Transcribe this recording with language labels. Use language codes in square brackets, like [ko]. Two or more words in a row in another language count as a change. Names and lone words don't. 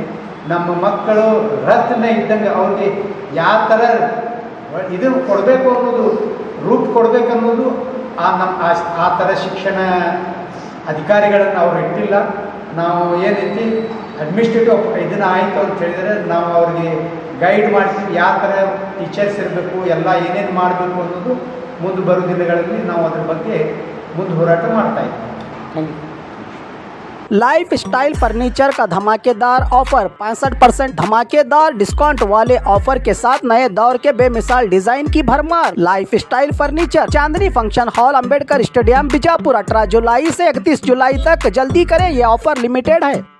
[kn] ನಮ್ಮ ಮಕ್ಕಳು ರತ್ನ ಇದ್ದಂಗೆ ಅವ್ರಿಗೆ ಯಾವ ಥರ ಇದು ಕೊಡಬೇಕು ಅನ್ನೋದು ರೂಪ ಕೊಡಬೇಕು ಅನ್ನೋದು ಆ ಥರ ಶಿಕ್ಷಣ ಅಧಿಕಾರಿಗಳನ್ನು ಅವ್ರು ಇಟ್ಟಿಲ್ಲ. ನಾವು ಏನೈತಿ ಅಡ್ಮಿನಿಸ್ಟ್ರೇಟಿವ್ ಇದನ್ನು ಆಯಿತು ಅಂತ ಹೇಳಿದರೆ ನಾವು ಅವ್ರಿಗೆ ಗೈಡ್ ಮಾಡ್ತೀವಿ, ಯಾವ ಥರ ಟೀಚರ್ಸ್ ಇರಬೇಕು, ಎಲ್ಲ ಏನೇನು ಮಾಡಬೇಕು ಅನ್ನೋದು ಮುಂದೆ ಬರೋ ದಿನಗಳಲ್ಲಿ ನಾವು ಅದ್ರ ಬಗ್ಗೆ ಮುಂದೆ ಹೋರಾಟ ಮಾಡ್ತಾ ಇದ್ದೀವಿ. [hi] लाइफ स्टाइल फर्नीचर का धमाकेदार ऑफर 65% धमाकेदार डिस्काउंट वाले ऑफर के साथ नए दौर के बेमिसाल डिजाइन की भरमार। लाइफ स्टाइल फर्नीचर, चांदनी फंक्शन हॉल, अंबेडकर स्टेडियम, बीजापुर। 18 जुलाई से 31 जुलाई तक जल्दी करें, ये ऑफर लिमिटेड है।